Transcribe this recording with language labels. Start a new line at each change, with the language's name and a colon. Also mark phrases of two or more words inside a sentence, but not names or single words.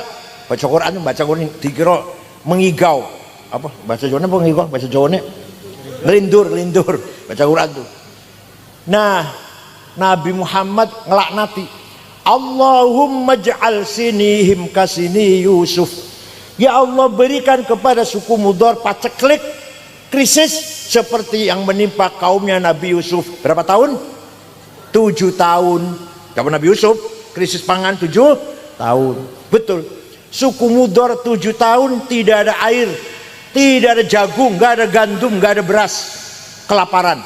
Indonesian: Baca Quran dikira mengigau. Apa bahasa Jawa apa mengigau? Bahasa Jawa ngelindur baca Quran tuh. Nah, Nabi Muhammad ngelaknati,
Arabic: Allahumma ja'al sinihim kasini Yusuf.
Indonesian: Ya Allah, berikan kepada suku Mudor paceklik, krisis seperti yang menimpa kaumnya Nabi Yusuf. Berapa tahun? 7 tahun. Kapan Nabi Yusuf krisis pangan 7 tahun. Betul. Suku Mudor 7 tahun tidak ada air, tidak ada jagung, nggak ada gandum, nggak ada beras, kelaparan.